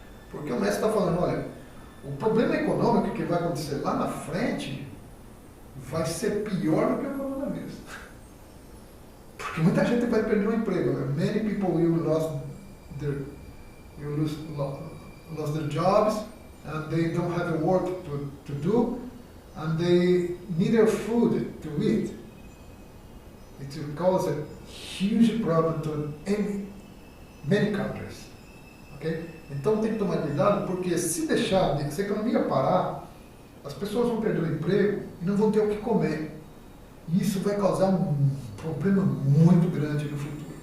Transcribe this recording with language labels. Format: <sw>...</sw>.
<pt>Porque o mestre está falando, olha, o problema econômico que vai acontecer lá na frente vai ser pior do que o coronavírus. Porque muita gente vai perder o emprego. Né?</pt> <en>Many people will lose their jobs, and they don't have the work to do, and they need their food to eat. It will cause a huge problem to many countries. Okay?</en> <pt>Então tem que tomar cuidado, porque se a economia parar, as pessoas vão perder o emprego e não vão ter o que comer. E isso vai causar um problema muito grande no futuro.</pt>